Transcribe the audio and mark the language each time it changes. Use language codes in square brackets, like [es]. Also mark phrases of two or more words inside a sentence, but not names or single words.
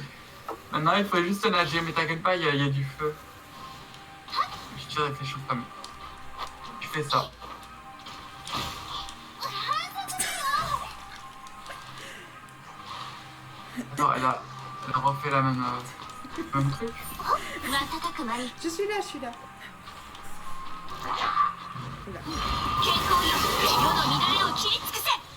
[fr] Maintenant, il faut juste nager, mais t'inquiète pas, il y a du feu. Je tire avec les chauffes-familles. Tu fais ça. Non, elle a refait la même truc. [ja] 瞬く間に [fr] Je suis là. Oula. [ja] 健康よ世の乱れを切り尽くせ。